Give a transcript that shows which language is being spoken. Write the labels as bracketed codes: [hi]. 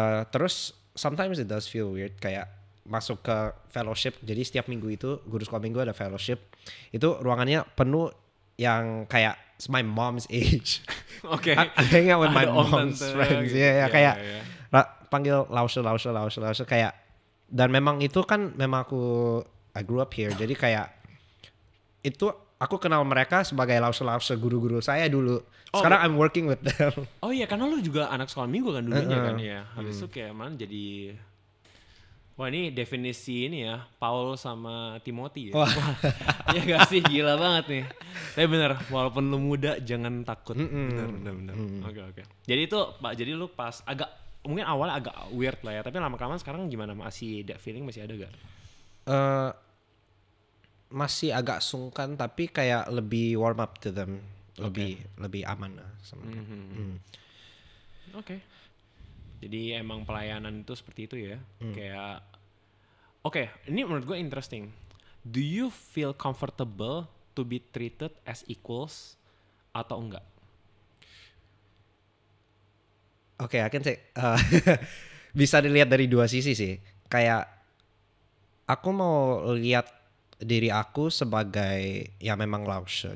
[en] Terus sometimes it does feel weird [id] kayak masuk ke [en] fellowship. [id] Jadi setiap minggu itu guru sekolah minggu ada fellowship. Itu ruangannya penuh yang kayak [en] my mom's age. [id] Oke. [en] I hang out with my mom's friends. [id] Iya, kayak panggil lause kayak, dan memang itu kan memang [en] I grew up here. [id] Jadi kayak itu aku kenal mereka sebagai lause guru-guru saya dulu. [en] Sekarang I'm working with them. [id] Oh iya, karena lu juga anak sekolah minggu kan dulunya kan ya. Habis itu kayak mana jadi wah, ini definisi ini ya, Paul sama Timothy ya. Wah, ya gak sih, gila banget nih. Tapi bener, walaupun lu muda jangan takut. Bener. Oke. Jadi itu, Pak, jadi lu pas mungkin awalnya agak weird lah ya, tapi lama-kelamaan sekarang gimana? Masih [en] that feeling [id] masih ada gak? Masih agak sungkan, tapi kayak lebih [en] warm up to them. [id] lebih aman lah sama mereka. Oke. Jadi emang pelayanan itu seperti itu ya. Kayak Oke, ini menurut gue interesting. [en] Do you feel comfortable to be treated as equals [id] atau enggak? Oke, [en] I can say [id] bisa dilihat dari dua sisi sih. Kayak aku mau lihat diri aku sebagai ya memang Lausche.